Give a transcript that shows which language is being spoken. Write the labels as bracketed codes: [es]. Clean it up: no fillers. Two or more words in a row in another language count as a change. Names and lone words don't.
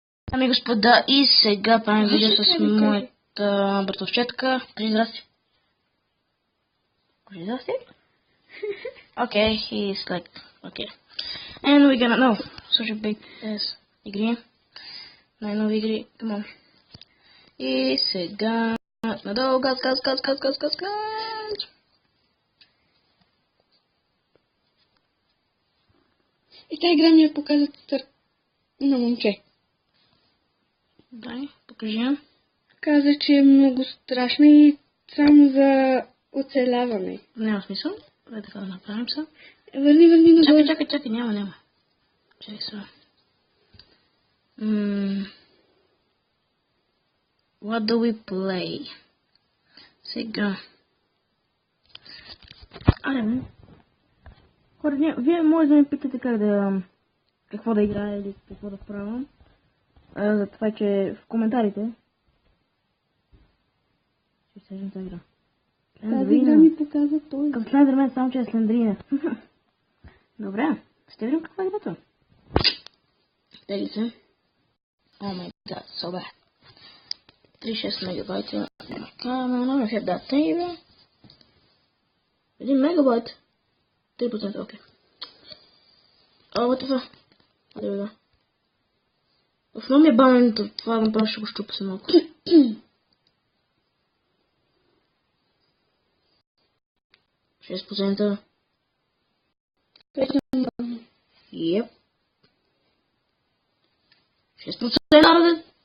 [bg] Ами господа, и сега правим видео с моята братовчетка. Кажи здрасти. Кажи здрасти. [en] Okay, he's like, okay. And we're gonna know. Such a big ass игри. [bg] Най-нови игри, [en] come on. [bg] И сега надолу, газ. И тази игра ми я показа на момче. Дай, покажи я. Каза, че е много страшна и само за оцеляване. Няма смисъл. Дай така да направим са. Върни нагоре. Чакай, няма. Чакай сега. [en] What do we play? [bg] Сега. Аре, хора, вие може да ме питате какво да играя или какво да правя. За това, че в коментарите ще сежим тази игра. Тази игра ми показа той. Към Слендермен, само че е Слендрина. Добре, ще видим каква е играта. Тегли се. [en] Oh my god, so bad. [bg] 36 мегабайта. Камера, [en] have that thing. [bg] 1 мегабайт. 3%, окей. [en] Oh, what the fuck? There we go. [bg] Основно ми е бавенето, това направо ще го щупа се малко. Шест процента. [en] Yep. 6% народен.